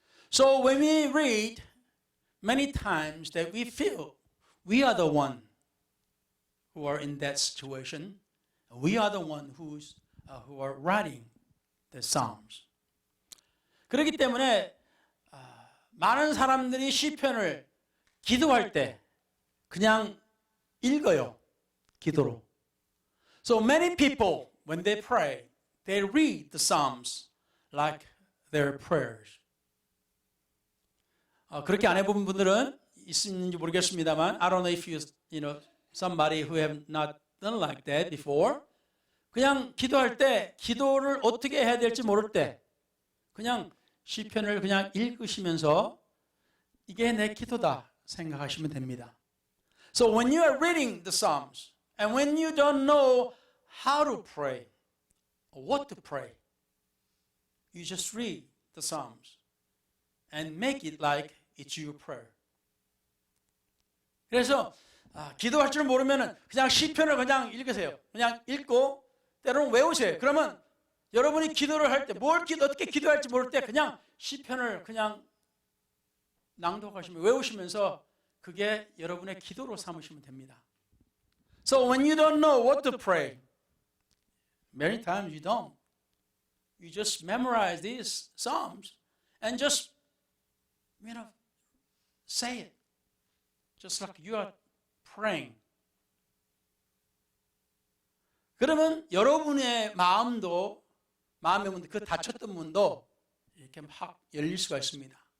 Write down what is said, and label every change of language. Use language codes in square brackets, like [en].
[en] So when we read, many times that we feel we are the one who are in that situation. We are the one who are writing the Psalms. [ko] 그렇기 때문에 많은 사람들이 시편을 기도할 때 그냥 읽어요. 기도로. [en] So many people, when they pray, they read the Psalms like their prayers. [ko] 그렇게 안 해본 분들은 있는지 모르겠습니다만, [en] I don't know if you know somebody who have not done like that before. [ko] 그냥 기도할 때 기도를 어떻게 해야 될지 모를 때 그냥 시편을 그냥 읽으시면서 이게 내 기도다 생각하시면 됩니다. [en] So when you are reading the Psalms and when you don't know how to pray or what to pray, you just read the Psalms and make it like it's your prayer. [ko] 그래서 기도할 줄 모르면은 그냥 시편을 그냥 읽으세요. 그냥 읽고 때로는 외우세요. 그러면 여러분이 기도를 할 때 어떻게 기도할지 모를 때 그냥 시편을 그냥 낭독하시면 외우시면서 그게 여러분의 기도로 삼으시면 됩니다. [en] So when you don't know what to pray, many times you don't. You just memorize these psalms and just say it. Just like you are praying. [ko] 그러면 여러분의 마음의 문, 그 닫혔던 문도 이렇게 막 열릴 수가 있습니다.